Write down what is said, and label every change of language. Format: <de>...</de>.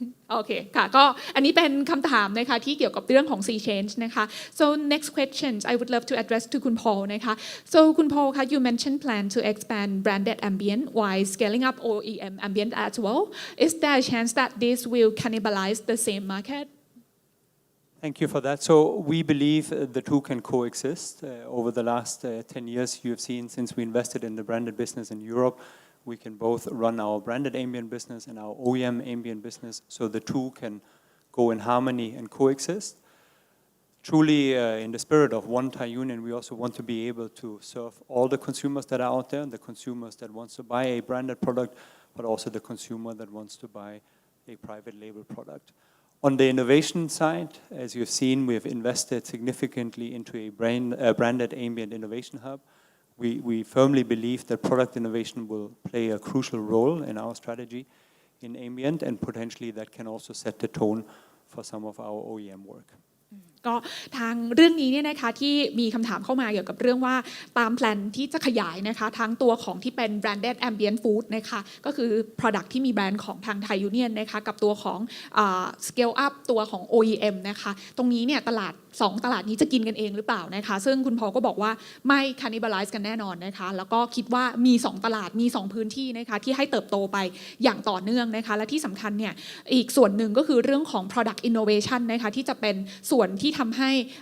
<th>โอเคค่ะก็อันนี้เป็นคำถามนะคะที่เกี่ยวกับเรื่องของ Sea Change นะคะ</th> <en>so next questions I would love to address to คุณ Paul นะคะ so คุณ Paul คะ you mentioned plan to expand branded ambient while scaling up OEM ambient as well is there a chance that this will cannibalize the same market Thank you for that. So we believe the two can coexist. Over the last 10 years, you have seen since we invested in the branded business in Europe, we can both run our branded ambient business and our OEM ambient business, so the two can go in harmony and coexist. Truly, in the spirit of One Thai Union, we also want to be able to serve all the consumers that are out there, the consumers that wants to buy a branded product, but also the consumer that wants to buy a private label product. On the innovation side, as you've seen, we have invested significantly into a branded ambient innovation hub. We firmly believe that product innovation will play a crucial role in our strategy in ambient, and potentially that can also set the tone for some of our OEM work.</en> <th>ก็ทางเรื่องนี้เนี่ยนะคะที่มีคำถามเข้ามาเกี่ยวกับเรื่องว่าตามแพลนที่จะขยายนะคะทั้งตัวของที่เป็น branded ambient food นะคะก็คือ product ที่มีแบรนด์ของทาง Thai Union นะคะกับตัวของ scale up ตัวของ OEM นะคะตรงนี้เนี่ยตลาด2ตลาดนี้จะกินกันเองหรือเปล่านะคะซึ่งคุณพอลก็บอกว่าไม่ cannibalize กันแน่นอนนะคะแล้วก็คิดว่ามี2ตลาดมี2พื้นที่นะคะที่ให้เติบโตไปอย่างต่อเนื่องนะคะและที่สำคัญเนี่ยอีกส่วนหนึ่งก็คือเรื่องของ product innovation นะคะที่จะเป็นส่วนที่ทำให้</th>